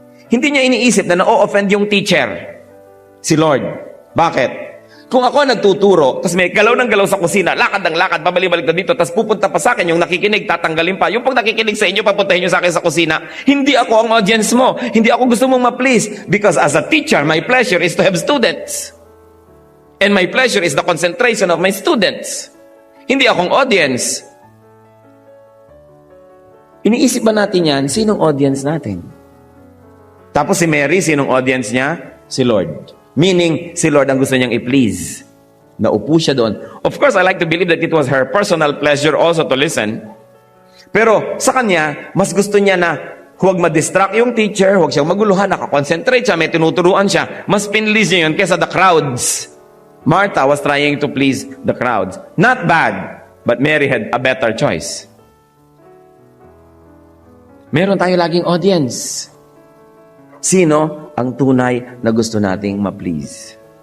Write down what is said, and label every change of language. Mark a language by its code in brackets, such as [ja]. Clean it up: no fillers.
[tl] Hindi niya iniisip na na-offend yung teacher, si Lord. Bakit? Kung ako nagtuturo, tapos may galaw ng galaw sa kusina, lakad ng lakad, babalik-balik na dito, tapos pupunta pa sa akin, yung nakikinig, tatanggalin pa. Yung pag nakikinig sa inyo, papuntahin nyo sa akin sa kusina, hindi ako ang audience mo. Hindi ako gusto mong ma-please. [en] Because as a teacher, my pleasure is to have students. And my pleasure is the concentration of my students. [tl] Hindi akong audience. Iniisip ba natin yan? Sinong audience natin? Tapos si Mary, sinong audience niya? Si Lord. Meaning, si Lord ang gusto niyang i-please. Naupo siya doon. [en] Of course, I like to believe that it was her personal pleasure also to listen. [tl] Pero sa kanya, mas gusto niya na huwag ma-distract yung teacher, huwag siyang maguluhan, nakakonsentrate siya, may tinuturuan siya. Mas pinlease niya yun kesa [en] the crowds. Martha was trying to please the crowds. Not bad, but Mary had a better choice. [tl] Meron tayo laging audience. Sino ang tunay na gusto nating ma-please?